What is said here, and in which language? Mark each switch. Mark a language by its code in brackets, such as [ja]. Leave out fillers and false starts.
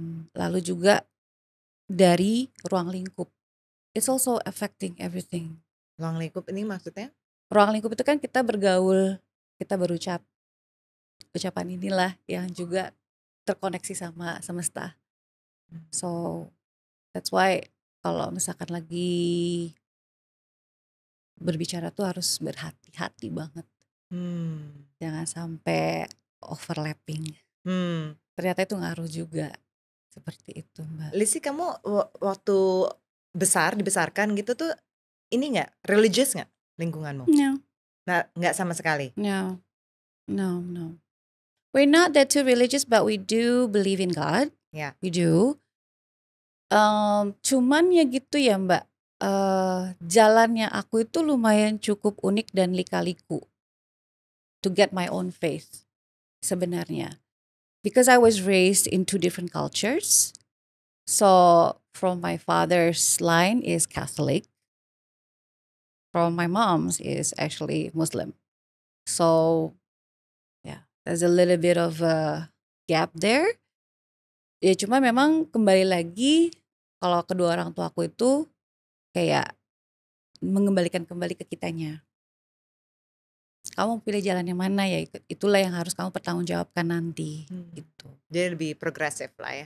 [id] Lalu juga dari ruang lingkup. [en] It's also affecting everything. [id] Ruang lingkup ini maksudnya? Ruang lingkup itu kan kita bergaul, kita berucap. Ucapan inilah yang juga terkoneksi sama semesta. [en] So that's why [id] kalau misalkan lagi berbicara tuh harus berhati-hati banget. Jangan sampai overlapping. Ternyata itu ngaruh juga. Seperti itu, Mbak. Lizzy, kamu waktu dibesarkan gitu tuh ini gak? Religious gak lingkunganmu? [en] No. [id] Nah, gak sama sekali? [en] No. We're not that too religious, but we do believe in God. Yeah. We do. [id] Cuman ya gitu ya Mbak. Jalannya aku itu lumayan cukup unik dan lika-liku [en] to get my own faith [id] sebenarnya. [en] Because I was raised in two different cultures. So from my father's line is Catholic. From my mom's is actually Muslim. So yeah, there's a little bit of a gap there. [id] Ya cuma memang kembali lagi kalau kedua orang tua aku itu kayak mengembalikan kembali ke kitanya. Kamu pilih jalan yang mana ya, itulah yang harus kamu pertanggungjawabkan nanti gitu. Jadi lebih progresif lah ya.